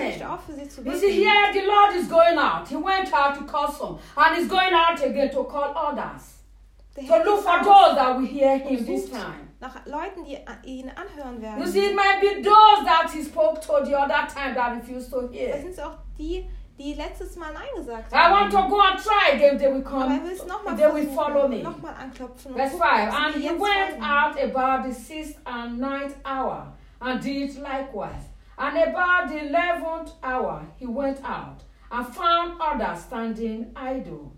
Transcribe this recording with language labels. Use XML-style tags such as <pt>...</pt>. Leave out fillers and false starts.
<de>Nicht auf, für sie zu</de> <en>you see, here the Lord is going out. He went out to call some, and he's going out again to call others. So look for those that will hear him this time.</en> <de>Nach Leuten, die ihn anhören werden.</de> <en>You see, it might be those that he spoke to the other time that refused to hear.</en> <de>Das sind auch die, die letztes Mal nein gesagt haben.</de> <en>I want to go and try again. They will come. They will follow me.</en> <de>Nochmal anklopfen.</de> <en>Verse 5. And he went out about the sixth and ninth hour and did likewise. And about the 11th hour he went out and found others standing idle.</en>